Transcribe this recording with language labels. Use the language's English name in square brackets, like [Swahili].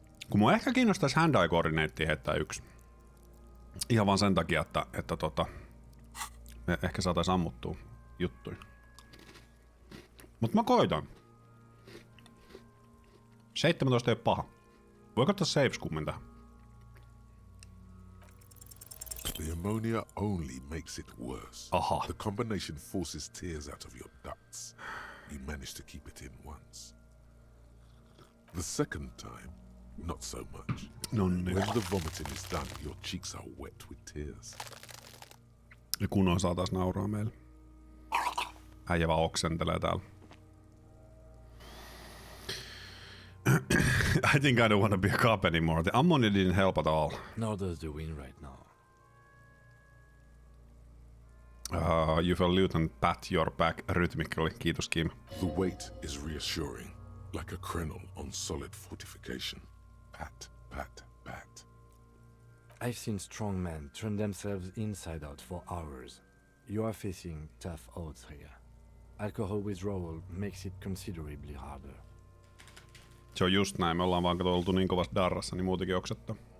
[Finnish] Kun mua ehkä kiinnostaisi hand-eye coordinatea heittää 1. Ihan vaan sen takia, että me ehkä saatais ammuttua juttuja. Mut mä koitan. 17 ei oo paha. Voiko ottaa saves kummin tähän? [English] The ammonia only makes it worse. Aha. The combination forces tears out of your ducts. You managed to keep it in once. The second time, not so much. When the vomiting is done, your cheeks are wet with tears. [Finnish] Ja kunnon saatais nauraa meille. Äijä vaan oksentelee täällä. [English] I think I don't want to be a cop anymore. The ammonia didn't help at all. Nor does the wind right now. You feel Lieutenant pat your back rhythmically. [Finnish] Kiitos, Kim. [English] The weight is reassuring, like a crenel on solid fortification. Pat, pat, pat. I've seen strong men turn themselves inside out for hours. You are facing tough odds here. Alcohol withdrawal makes it considerably harder. [Finnish] Se on just näin. Me ollaan vaan oltu niin kovassa darrassa, niin muutenkin oksettaa.